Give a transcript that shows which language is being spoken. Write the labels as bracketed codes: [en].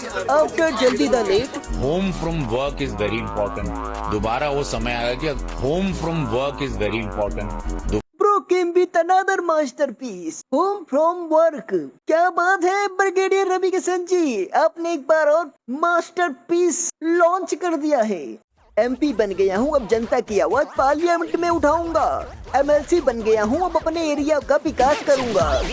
[en] After जल्दी the late, home from work is very important. [hi] दोबारा वो समय आएगा कि [en] Home from work is very important. Bro came with another masterpiece, Home from Work। [hi] क्या बात है ब्रिगेडियर रवि किशन जी, आपने एक बार और मास्टरपीस लॉन्च कर दिया है। MP बन गया हूँ, अब जनता की आवाज पार्लियामेंट में उठाऊंगा। MLC बन गया हूँ, अब अपने एरिया का विकास करूंगा।